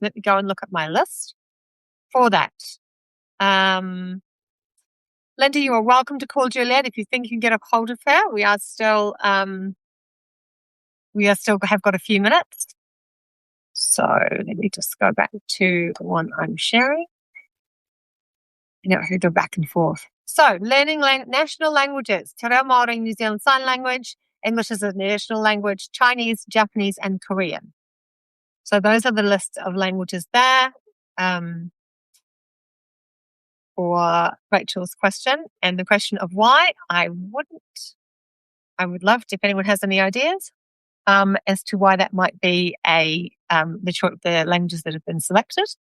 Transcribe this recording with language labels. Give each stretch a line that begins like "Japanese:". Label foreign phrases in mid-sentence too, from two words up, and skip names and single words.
English: Let me go and look at my list for that. Linda, you are welcome to call Juliet if you think you can get a hold of her. We are still have got a few minutes. So let me just go back to the one I'm sharing. You know, who go back and forth. So learning national languages.
Māori: Te reo Māori,
English: New Zealand Sign Language, English is a national language, Chinese, Japanese, and Korean. So those are the lists of languages there. For Rachel's question, and the question of why, I would love to, if anyone has any ideas as to why that might be the languages that have been selected.